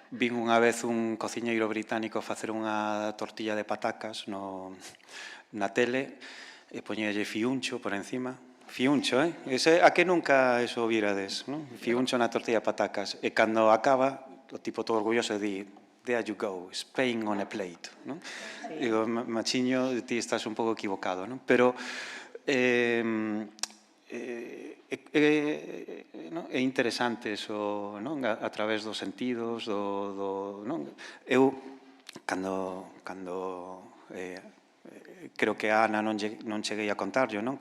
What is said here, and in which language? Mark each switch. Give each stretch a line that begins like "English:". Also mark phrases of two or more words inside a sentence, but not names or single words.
Galician: Vin unha vez un cociñeiro británico facer unha tortilla de patacas na tele e poñerlle fiuncho por encima. Fiuncho, a que nunca eso virades, non? Fiuncho na tortilla de patacas. E cando acaba, o tipo todo orgulloso di:
English: "There you go, Spain on a plate",
Galician: non? Digo, machiño, ti estás un pouco equivocado, non? Pero é interesante eso, non? A través dos sentidos, non? Eu, cando creo que a Ana non cheguei a contarlo, non?